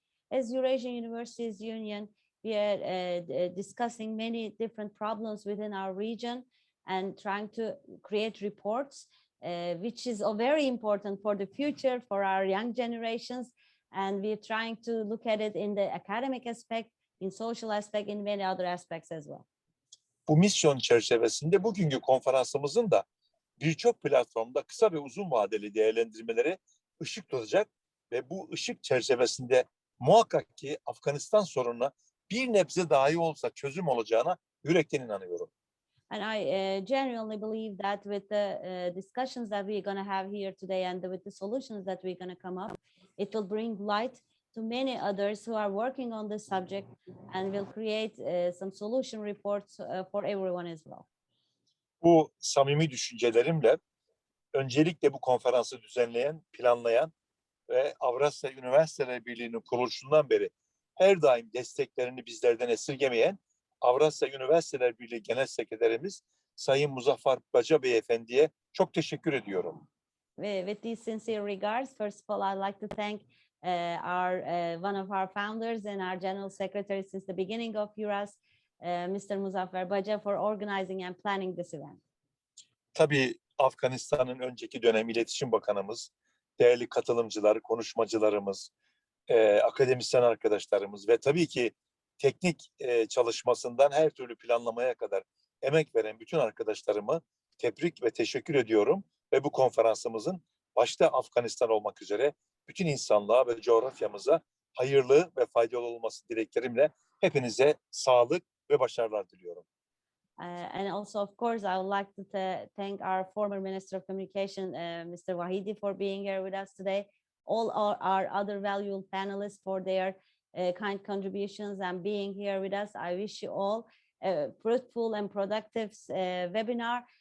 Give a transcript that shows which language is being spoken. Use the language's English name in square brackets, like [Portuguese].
[English] As Eurasian Universities Union, we are discussing many different problems within our region and trying to create reports, which is very important for the future, for our young generations. And we're trying to look at it in the academic aspect, in social aspect, in many other aspects as well. [Turkish] Bu misyon çerçevesinde bugünkü konferansımızın da birçok platformda kısa ve uzun vadeli değerlendirmelere ışık tutacak ve bu ışık çerçevesinde muhakkak ki Afganistan sorununa bir nebze dahi olsa çözüm olacağına yürekten inanıyorum. [English] And I genuinely believe that with the discussions that we're going to have here today and with the solutions that we're going to come up, it will bring light to many others who are working on this subject and will create some solution reports for everyone as well. [Turkish] Bu samimi düşüncelerimle öncelikle bu konferansı düzenleyen, planlayan ve Avrasya Üniversiteler Birliği'nin kuruluşundan beri her daim desteklerini bizlerden esirgemeyen Avrasya Üniversiteler Birliği Genel Sekreterimiz Sayın Muzaffer Baca Beyefendi'ye çok teşekkür ediyorum. [English] With these sincere regards, first of all, I'd like to thank one of our founders and our General Secretary since the beginning of EURAS, Mr. Muzaffer Baca, for organizing and planning this event. [Turkish] Tabii Afganistan'ın önceki dönem İletişim Bakanımız, değerli katılımcılar, konuşmacılarımız, akademisyen arkadaşlarımız ve tabii ki teknik çalışmasından her türlü planlamaya kadar emek veren bütün arkadaşlarımı tebrik ve teşekkür ediyorum ve bu konferansımızın başta Afganistan olmak üzere bütün insanlığa ve coğrafyamıza hayırlı ve faydalı olması dileklerimle hepinize sağlık ve başarılar diliyorum. [English] And also, of course, I would like to thank our former Minister of Communication, Mr. Wahidi, for being here with us today. All our other valuable panelists for their kind contributions and being here with us. I wish you all a fruitful and productive webinar.